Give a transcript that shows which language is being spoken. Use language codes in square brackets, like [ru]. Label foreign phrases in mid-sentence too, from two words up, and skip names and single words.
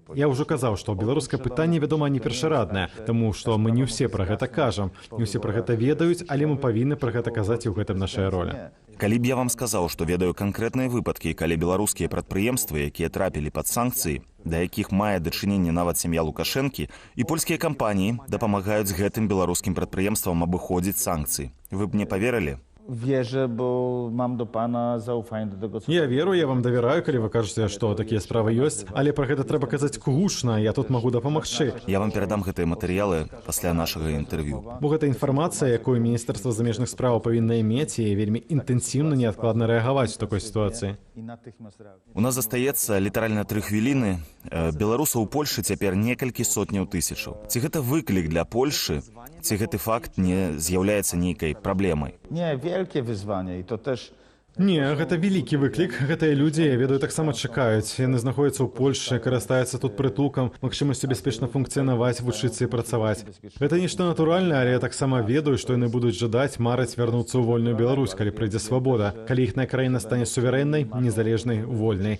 [be] Я ўжо казаў, што беларускае пытанне, вядома, не першараднае, таму што мы не ўсе пра гэта кажам, не ўсе пра гэта ведаюць, але мы павінны пра гэта казаць, і ў гэтым нашая роля. Калі б я вам сказаў, што ведаю канкрэтныя выпадкі, калі беларускія прадпрыемствы, якія трапілі пад санкцыі, да якіх мае дачыненне нават сям'я Лукашэнкі, і польскія кампаніі дапамагаюць гэтым беларускім прадпрыемствам абыходзіць санкцыі. Вы б не поверылі? [pl] Wierzę, bo mam do pana zaufanie do tego, co... [be] Я веру, я вам давяраю, калі вы кажаце, што такія справы ёсць, але пра гэта трэба казаць гучна, я тут магу дапамагчы. Я вам перадам гэтыя матэрыялы пасля нашага інтэрв'ю. Бо гэта інфармацыя, якую Міністэрства замежных спраў павінна мець і вельмі інтэнсіўна неадкладна рэагаваць у такой сітуацыі. У нас застаецца літаральна 3 хвіліны. Беларусаў у Польшы цяпер некалькі сотняў тысячаў. Ці гэта выклік для Польшы, ці гэты факт не з'яўляецца нейкай праблемай? [pl] Nie, wielkie wyzwanie i to też... [be] Не, гэта вялікі выклік. Гэтыя людзі, я ведаю, таксама чакаюць. Яны знаходзяцца ў Польшы, карыстаюцца тут прытулкам, магчымасцю бяспечна функцыянаваць, вучыцца і працаваць. Гэта нешта натуральнае, але я таксама ведаю, што яны будуць жадаць, марыць вярнуцца ў вольную Беларусь, калі прыйдзе свабода, калі іхная краіна стане суверэннай, незалежнай, вольнай.